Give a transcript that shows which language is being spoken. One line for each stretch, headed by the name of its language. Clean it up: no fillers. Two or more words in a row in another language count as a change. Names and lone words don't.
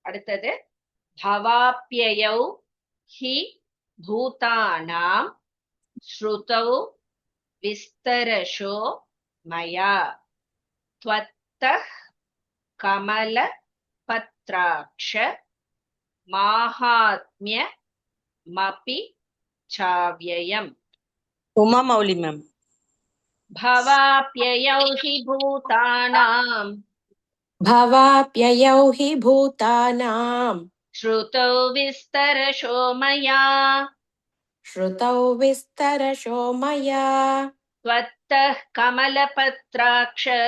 Sanskrit: அடுத்தது भवाप्ययौ हि भूतानां श्रुतौ विस्तरशो मया त्वत्तः कमल पत्राक्ष माहात्म्य मपि चाव्ययम्.
Tamil: உமா மௌலி மேம்.
Sanskrit: भवाप्ययौ हि भूतानां भवाप्ययौ हि भूतानां श्रुतौ विस्तरशो मया श्रुतौ विस्तरशो मया त्वत्तः कमलपत्राक्ष